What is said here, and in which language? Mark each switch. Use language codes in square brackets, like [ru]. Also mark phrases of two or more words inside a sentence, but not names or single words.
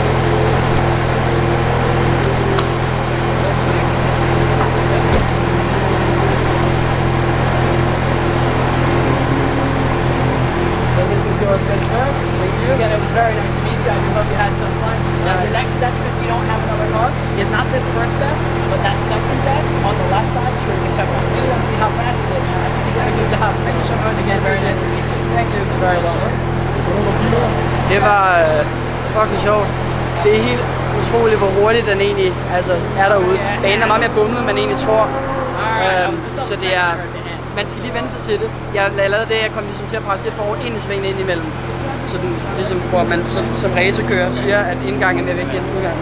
[en] Again, it was very nice to meet you. I do hope you had some fun. Now, the next step, since you don't have another car, is not this first desk, but that second desk on the left side. Sure, you can check out the video and see how fast you did. I think you did a good job. Thank you so much again. Very nice to meet you. Thank you. Very well. [da] Det var fucking sjovt. Det er helt utroligt, hvor hurtigt den egentlig er derude. Banen er meget mere bumlet, end man egentlig tror. Så det er... Man skal lige vende sig til det. Jeg lavede det, jeg kom ligesom til at presse lidt for over ind i svingen ind imellem. Så den, ligesom, hvor man som racerkører siger, at indgangen er mere vigtig end udgangen.